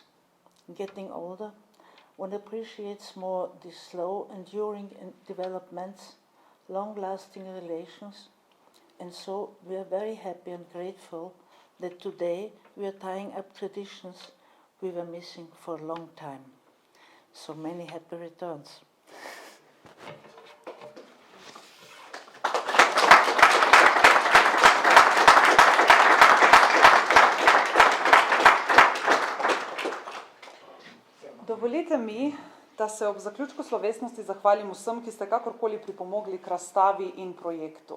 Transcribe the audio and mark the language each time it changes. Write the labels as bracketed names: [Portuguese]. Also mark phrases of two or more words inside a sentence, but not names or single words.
[English] Getting older, one appreciates more the slow, enduring developments, long-lasting relations, and so we are very happy and grateful that today we are tying up traditions we were missing for a long time. So many happy returns. [Slovenian] Dovolite mi, da se ob zaključku slovesnosti zahvalim vsem, ki ste kakorkoli pripomogli k razstavi in projektu.